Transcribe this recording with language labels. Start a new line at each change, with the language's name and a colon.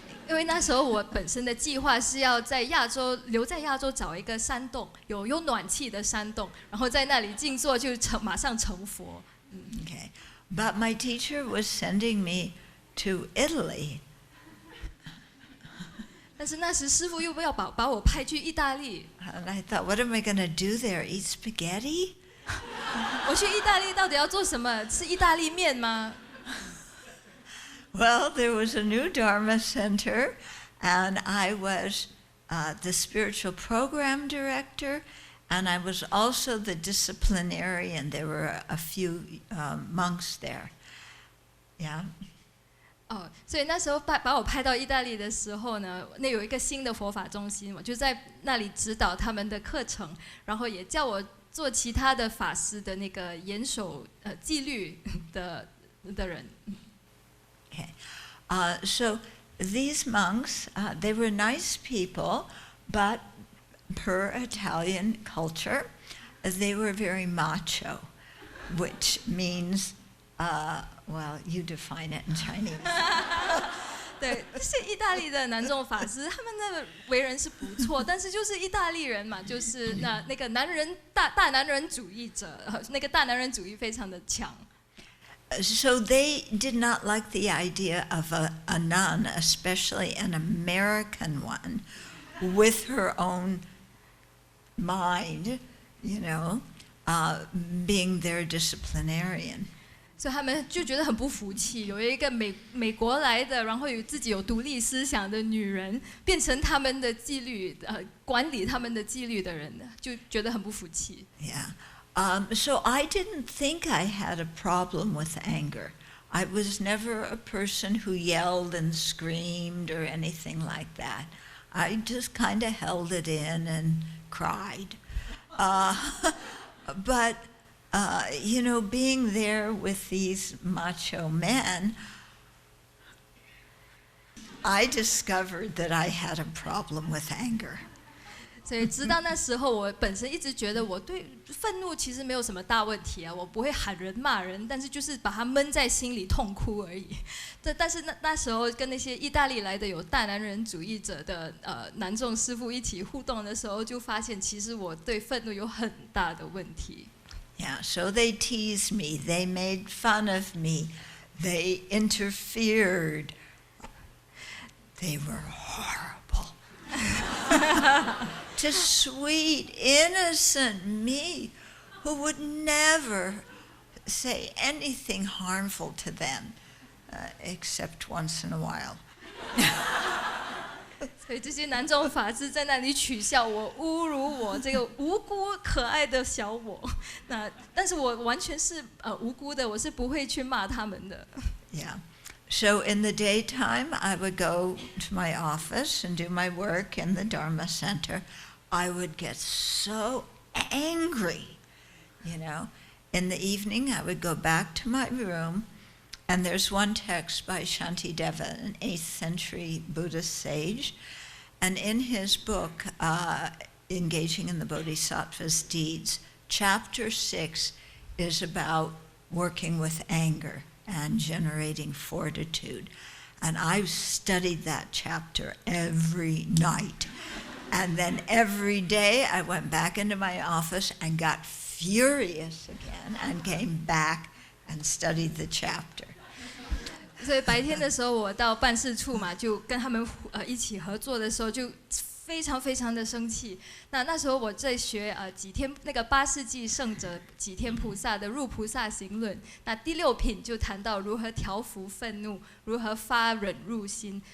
Chinese: 因为那时候我本身的计划是要在亚洲留在亚洲找一个山洞，有暖气的山洞，然后在那里静坐就马上成佛。
English: Okay, but my teacher was sending me to Italy.
Chinese: 但是那时师父又要把我派去意大利。
English: And I thought, what am I going to do there? Eat spaghetti?
Chinese: 我去意大利到底要做什么？吃意大利面吗？
English: Well, there was a new Dharma center, and I was the spiritual program director, and I was also the disciplinarian. There were a few monks there. Yeah.
Chinese: 所以那时候把我派到意大利的时候呢，那有一个新的佛法中心，我就在那里指导他们的课程，然后也叫我做其他的法师的那个严守纪律的人。
English: Okay. So these monks, they were nice people, but per Italian culture, they were very macho, which means, well, you define it in Chinese.
Chinese: 对，这些意大利的男众法师，他们的为人是不错，但是就是意大利人嘛，就是那个男人大男人主义者，那个大男人主义非常的强。
English: So they did not like the idea of a nun, especially an American one, with her own mind, you know, being their disciplinarian.
Chinese: 所以他们就觉得很不服气，有一个美国来的，然后自己有独立思想的女人，变成他们的纪律管理他们的纪律的人，就觉得很不服气。
English: Yeah. So I didn't think I had a problem with anger. I was never a person who yelled and screamed or anything like that. I just kind of held it in and cried. But, you know, being there with these macho men, I discovered that I had a problem with anger.
Chinese: 所以直到那时候，我本身一直觉得我对愤怒其实没有什么大问题啊，我不会喊人骂人，但是就是把它闷在心里痛哭而已。但是那时候跟那些意大利来的有大男人主义者的男众师父一起互动的时候，就发现其实我对愤怒有很大的问题。
English: Yeah, so they teased me, they made fun of me, they interfered. They were horrible. Just sweet, innocent me, who would never say anything harmful to them, except once in a while.
Chinese: 所以这些男众法师在那里取笑我、侮辱我这个无辜可爱的小我。但是我完全是无辜的，我是不会去骂他们的。
English: Yeah. So in the daytime, I would go to my office and do my work in the Dharma Center. I would get so angry, you know. In the evening, I would go back to my room, and there's one text by Shantideva, an 8th century Buddhist sage, and in his book, Engaging in the Bodhisattva's Deeds, chapter 6 is about working with anger and generating fortitude. And I studied that chapter every night. And then every day I went back into my office and got furious again and came back and studied the chapter.
Chinese: 所以白天的时候，我到办事处嘛，就跟他们一起合作的时候，就非常非常的生气。那时候我在学几天那个8世纪圣者几天菩萨的入菩萨行论，那第6品就谈到如何调伏愤怒，如何发忍入心。